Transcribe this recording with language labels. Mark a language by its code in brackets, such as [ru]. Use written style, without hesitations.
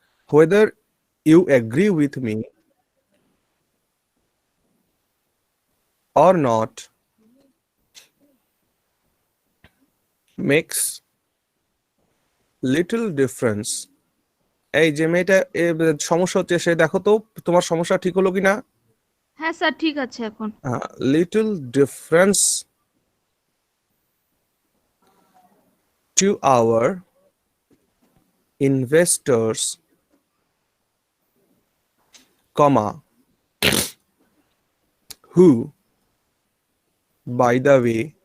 [en] whether you agree with me or not makes little difference. [bn] এই যে মেয়েটা সমস্যা হচ্ছে, সে দেখো তো তোমার সমস্যা ঠিক হলো কিনা। হ্যাঁ স্যার, ঠিক আছে এখন। [en] Little difference to our investors, comma, who, by the way,